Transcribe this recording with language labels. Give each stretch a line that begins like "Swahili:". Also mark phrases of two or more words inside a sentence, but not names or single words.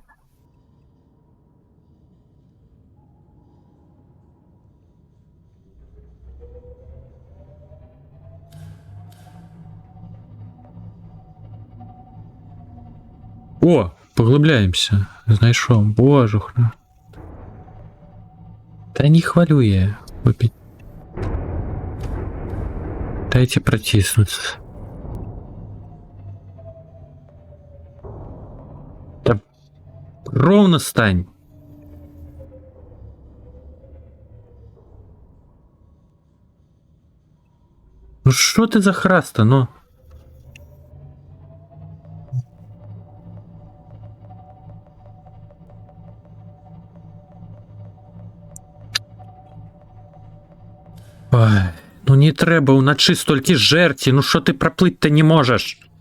Belarusian: О, поглыбляемся. Знайшоў. Божухна.
Ukrainian: Та не хвалюе.
Russian: Выпить. Дайте протиснуться. Да ровно стань. Ну что ты за храста, ну?
Belarusian: Ой, ну не трэба ўначы столькі жэрці, ну што ты праплыць-то не можаш?